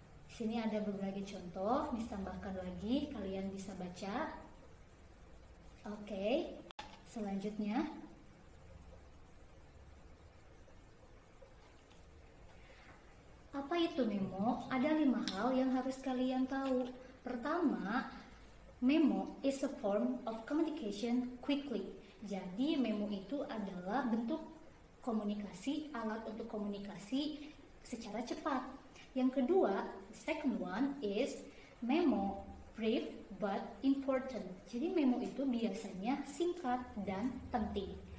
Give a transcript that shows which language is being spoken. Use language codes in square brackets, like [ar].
[id] Di sini ada berbagai contoh. Miss tambahkan lagi, kalian bisa baca. Oke, selanjutnya. Apa itu memo? Ada 5 hal yang harus kalian tahu. Pertama, [en] memo is a form of communication quickly. [id] Jadi memo itu adalah bentuk komunikasi, alat untuk komunikasi secara cepat. Yang kedua, [en] second one is memo brief but important. [id] Jadi memo itu biasanya singkat dan penting.